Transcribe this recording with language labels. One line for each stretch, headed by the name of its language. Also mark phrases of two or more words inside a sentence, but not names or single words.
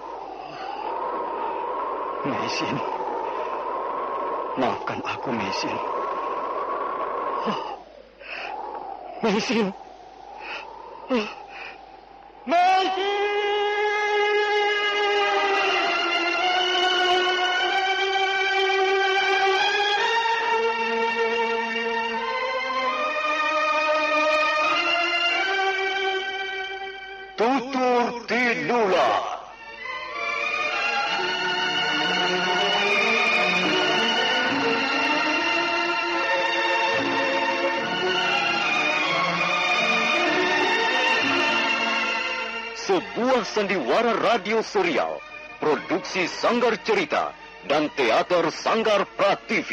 Indonesian: Meisin, maafkan aku, Meisin. Meisin. Meisin! Tutur Tinula. Sebuah sandiwara radio serial, produksi Sanggar Cerita dan Teater Sanggar Prativi.